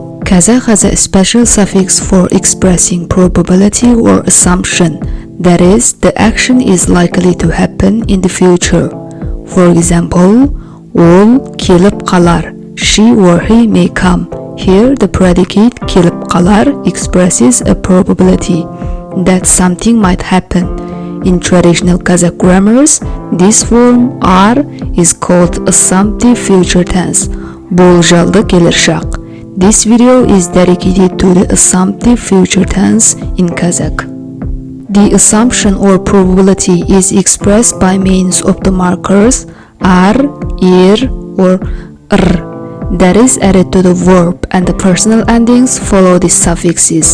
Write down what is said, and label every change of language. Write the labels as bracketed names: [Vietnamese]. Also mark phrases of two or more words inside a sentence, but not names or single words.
[English] Kazakh has a special suffix for expressing probability or assumption, that is, the action is likely to happen in the future. For example, [Kazakh] ол келіп қалар, [English] she or he may come. Here the predicate [Kazakh] келіп қалар [English] expresses a probability that something might happen. In traditional Kazakh grammars, this form R is called Assumptive future tense, [Kazakh] болжалды келешек. [English] This video is dedicated to the Assumptive future tense in Kazakh. The assumption or probability is expressed by means of the markers R, ir, or r that is added to the verb, and the personal endings follow the suffixes.